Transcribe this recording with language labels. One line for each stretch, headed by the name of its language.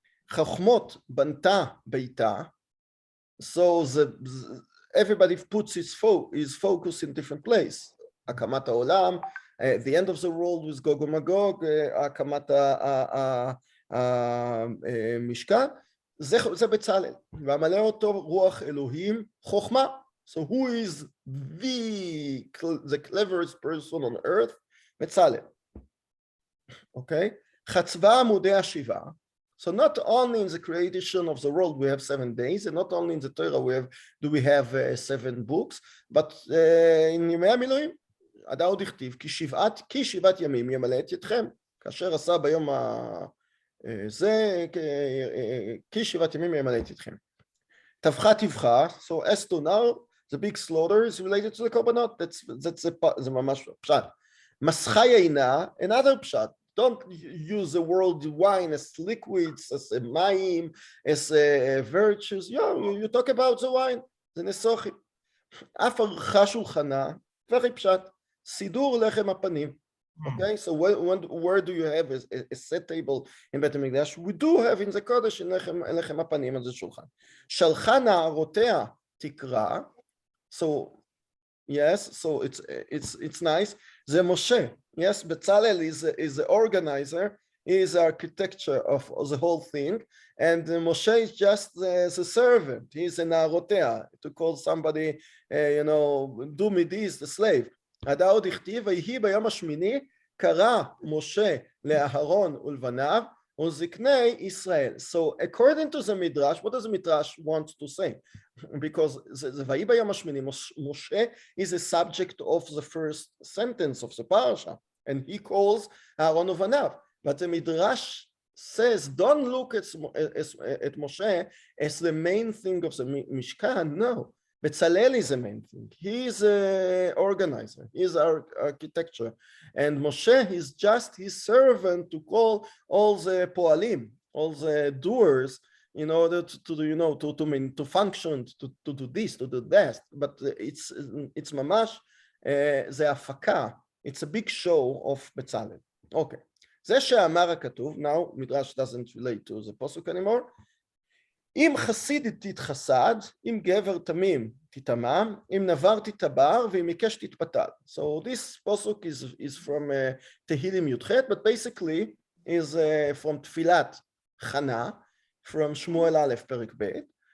Hebrew: חכמות בנתה ביתה,
English: so everybody puts his focus in different place.
Hebrew: הקמת העולם,
English: the end of the world with Gog
Hebrew: ומגוג, הקמת המשכן, זה בצלאל. והמלא אותו רוח אלוהים חוכמה.
English: So who is the cleverest person on earth? בצלאל. Okay?
Hebrew: חצבה עמודי השבעה.
English: So not only in the creation of the world we have 7 days, and not only in the Torah do we have 7 books, but in
Hebrew: ימי המילואים, עדה עוד הכתיב, כי שבעת ימים ימלא את ידכם, כאשר עשה ביום זה, כי שבעת ימים ימלא את ידכם.
English: טבחה טבחה, so as to now, the big slaughter is related to the korbanot,
Hebrew: זה ממש פשט. מסחה יינה,
English: another
Hebrew: פשט.
English: Don't use the word wine as liquids, as a mayim, as a virtues. You talk about the wine.
Hebrew: זה נסוכי. אף ערכה שולחנה,
English: very
Hebrew: פשט. סידור לחם הפנים.
English: Okay, so where do you have a set table in בית המקדש? We do have in the Kodesh in
Hebrew: לחם הפנים, אז זה שולחן. שלחה נערותיה תקרא.
English: So yes, so it's nice.
Hebrew: זה משה.
English: Yes, Bezalel is the organizer, he is the architecture of the whole thing, and Moshe is just the servant, he is an arotea, to call somebody, do me this, the slave.
Hebrew: עדה עוד הכתיב, ויהי ביום השמיני, קרא משה לאהרון ולבניו, וזקני ישראל.
English: So according to the Midrash, what does the Midrash want to say? Because the
Hebrew: ויהי ביום השמיני,
English: Moshe is a subject of the first sentence of the parasha, and he calls Aaron ובניו. But the Midrash says, don't look at Moshe as the main thing of the Mishkan. No, Bezalel is the main thing. He is an organizer. He is our architecture. And Moshe is just his servant to call all the poalim, all the doers, in order to function, to do this, to do that. But it's mamash the afaka. It's a big show of Bezalel. Okay.
Hebrew: זה שאמר הכתוב,
English: now Midrash doesn't relate to the posuk anymore.
Hebrew: אם חסיד תתחסד, אם גבר תמים תתמם, אם נבר תתבר, ואם עיקש תתפתל.
English: So this posuk is from Tehillim Yudchet, but basically is from Tfilat Chana, from Shmuel Aleph Perek Bet.